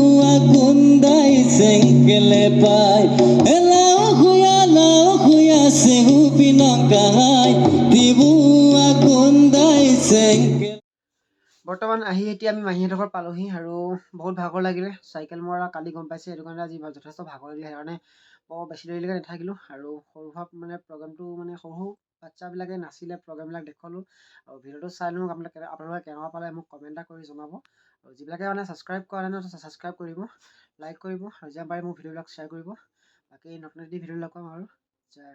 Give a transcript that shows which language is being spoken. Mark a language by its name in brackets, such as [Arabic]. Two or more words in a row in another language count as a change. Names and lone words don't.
[Assamese] akundai senkele pai, elau kuya sehu pinokai, tibu akundai senkele. বৰ্তমান আহি এতিয়া আমি মাহীহঁতৰ ঘৰত পালোহি আৰু বহুত ভাগৰ লাগিলে চাইকেল মৰা কালি গম পাইছে সেইটো কাৰণে আজি যথেষ্ট ভাগৰ লাগিলে সেইকাৰণে বৰ বেছি দেৰিলৈকে নাথাকিলোঁ আৰু সৰু মানে প্ৰগ্ৰেমটো মানে সৰু বাচ্চাবিলাকে নাছিলে প্ৰগ্ৰেমবিলাক দেখুৱালোঁ আৰু ভিডিঅ'টো চাই লওঁ আপোনালোকে কেনেকুৱা পালে মোক কমেণ্ট এটা কৰি জনাব আৰু যিবিলাকে মানে ছাবস্ক্ৰাইব কৰা নাই ছাবস্ক্ৰাইব কৰিব লাইক কৰিব আৰু যিমান পাৰে মোৰ ভিডিঅ'বিলাক শ্বেয়াৰ কৰিব বাকী নতুন ভিডিঅ' লগ পাম আৰু জয়